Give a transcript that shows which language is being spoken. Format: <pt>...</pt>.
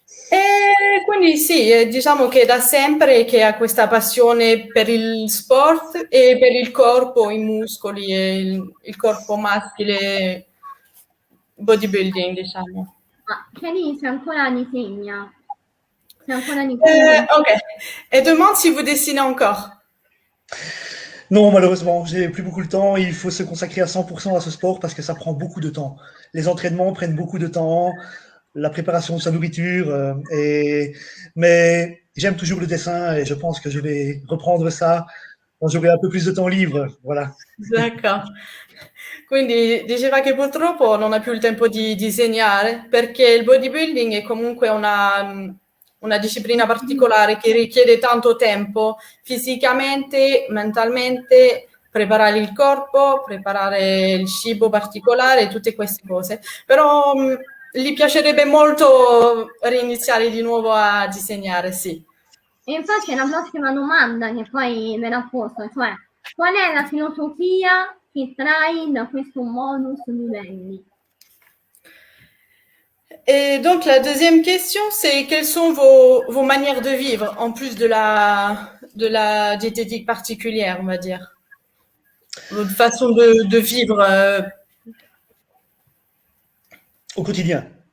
<it>E quindi sì, diciamo che da sempre che ha questa passione per il sport e per il corpo, i muscoli e il corpo maschile, bodybuilding, diciamo. Ma Kenny ancora disegna. Ok.</it> <fr>Et demande si vous dessinez encore. Non, malheureusement, j'ai plus beaucoup de temps. Il faut se consacrer à 100% à ce sport parce que ça prend beaucoup de temps. Les entraînements prennent beaucoup de temps, la préparation de sa nourriture. Mais j'aime toujours le dessin et je pense que je vais reprendre ça quand j'aurai un peu plus de temps libre. Voilà. D'accord.</fr> <it>Quindi diceva che purtroppo non ha più il tempo di disegnare perché il bodybuilding è comunque una disciplina particolare che richiede tanto tempo fisicamente, mentalmente, preparare il corpo, preparare il cibo particolare, tutte queste cose. Però gli piacerebbe molto riniziare di nuovo a disegnare, sì. E infatti è la prossima domanda che poi me la posto, cioè qual è la filosofia che trai da questo modus vivendi?</it> <fr>Et donc, la deuxième question, c'est quelles sont vos manières de vivre, en plus de la diététique particulière, on va dire. Votre façon de vivre. Au quotidien.</fr>